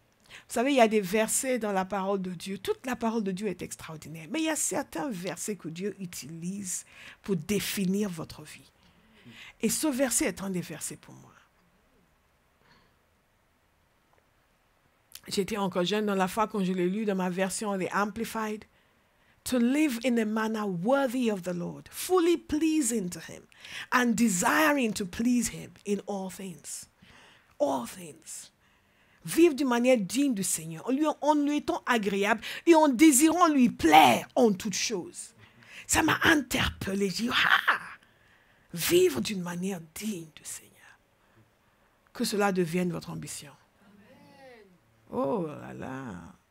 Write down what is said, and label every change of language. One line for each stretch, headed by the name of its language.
French: Vous savez, il y a des versets dans la parole de Dieu. Toute la parole de Dieu est extraordinaire. Mais il y a certains versets que Dieu utilise pour définir votre vie. Et ce verset est un des versets pour moi. J'étais encore jeune dans la foi quand je l'ai lu dans ma version The Amplified.
English: To live in a manner worthy of the Lord, fully pleasing to Him, and desiring to please Him in all things. All things.
French: Vivre d'une manière digne du Seigneur, en lui étant agréable et en désirant lui plaire en toutes choses. Ça m'a interpellé. J'ai dit, vivre d'une manière digne du Seigneur. Que cela devienne votre ambition. Amen. Oh là là.